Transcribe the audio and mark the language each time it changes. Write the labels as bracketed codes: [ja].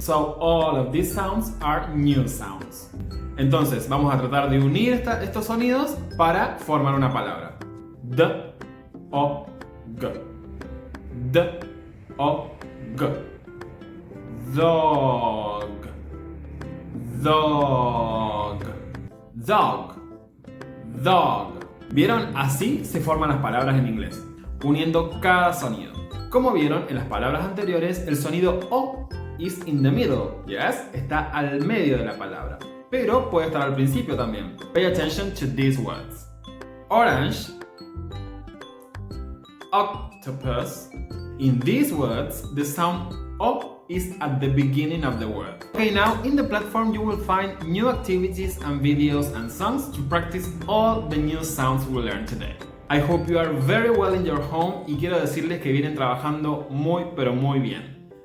[en] So all of these sounds are new sounds. [es] Entonces, vamos a tratar de unir estos sonidos para formar una palabra. [en] D, O, G. D, O, G. Dog. Dog. Dog. Dog. [es] ¿Vieron? Así se forman las palabras en inglés, uniendo cada sonido. Como vieron en las palabras anteriores, el sonido O [en] is in the middle. [es] Yes, está al medio de la palabra. Pero puede estar al principio también. [en] Pay attention to these words. Orange, octopus. In these words, the sound O is at the beginning of the word. Okay, now in the platform you will find new activities and videos and songs to practice all the new sounds we learned today. I hope you are very well in your home [es] y quiero decirles que vienen trabajando muy pero muy bien.